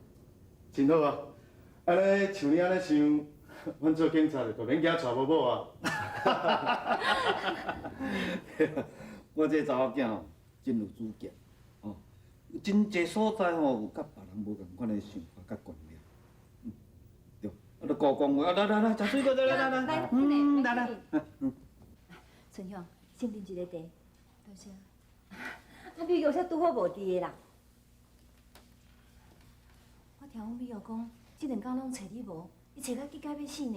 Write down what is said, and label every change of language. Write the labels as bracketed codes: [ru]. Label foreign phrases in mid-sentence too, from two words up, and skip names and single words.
[nan] 真好啊！安尼像你安尼想，阮做警察就免惊娶某某啊。我这查某囝吼，真有主见，哦，真济所在吼有甲别人无共款的想法甲观念。对，啊，著高讲话，来，食水果，来，来。春香，先啉一个茶，多谢。啊，美玉才拄好无伫的啦。我听阮美玉讲，这2天拢找你无，伊找到急甲要死呢。